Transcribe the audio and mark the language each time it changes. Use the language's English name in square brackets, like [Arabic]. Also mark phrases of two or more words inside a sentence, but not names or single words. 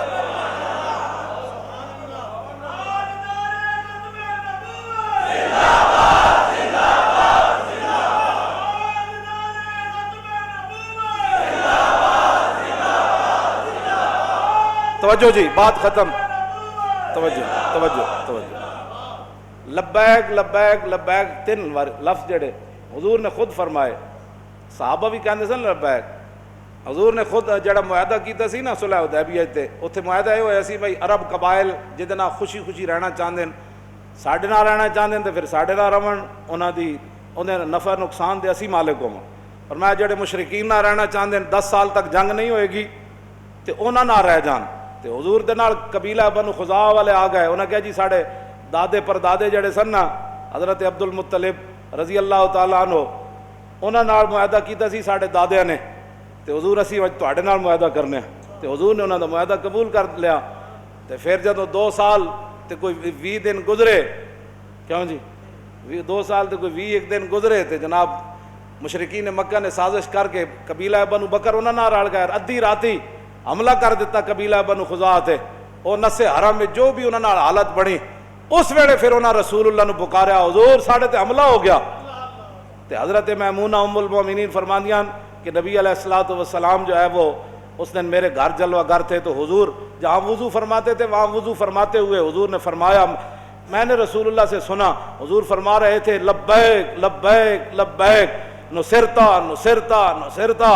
[Urdu] توجہ جی، بات ختم. توجہ. [Arabic] لبیک لبیک لبیک [Punjabi] 3 لفظ جڑے حضور نے خود فرمائے، صحابہ بھی کہندے سن لبیک. حضور نے خود جڑا معاہدہ کیتا سی نا صلح حدیبیہ تے، اوتھے معاہدہ یہ ہویا سی بھائی عرب قبائل جہدے نال خوشی رہنا چاہندے، ساڈے نال رہنا چاہندے تے پھر ساڈے نال رہن، انہیں نفع نقصان دے اسی مالک ہوں. اور میں جڑے مشرکین نال رہنا چاہندے 10 سال تک جنگ نہیں ہوئے گی تے انہاں نال رہ جان. تے حضور دے نال قبیلہ بنو خزاع والے آ گئے. انہاں کہا جی ساڈے دادے پردادے جڑے سن نا حضرت عبد المطلب رضی اللہ تعالیٰ عنہ، انہاں نال معاہدہ کیتا سی ساڈے دادیاں نے، تے حضور اسی وجہ تواڈے نال معاہدہ کرنے. تے حضور نے انہاں دا معاہدہ قبول کر لیا. تے پھر جدوں 2 سال تے کوئی 20 دن گزرے، کیوں جی 2 سال تے کوئی 21 دن گزرے تے جناب مشرکین مکہ نے سازش کر کے قبیلہ بنو بکر انہاں نال رل گئے. ادھی راتی حملہ کر دیتا قبیلہ بنو خزاع تے. او نسے حرم میں جو بھی انہاں نال حالت بنی، اس ویلے پھر انہاں رسول اللہ نو پکاریا حضور ساڈے تے حملہ ہو گیا. تے حضرت میمونہ ام المومنین فرماندیاں [Urdu] کہ نبی علیہ الصلوۃ والسلام جو ہے وہ اس دن میرے گھر جلوہ گر تھے، تو حضور جہاں وضو فرماتے تھے وہاں وضو فرماتے ہوئے حضور نے فرمایا، میں نے رسول اللہ سے سنا حضور فرما رہے تھے [Arabic] لبیک لبیک لبیک نصرتا نصرتا نصرتا.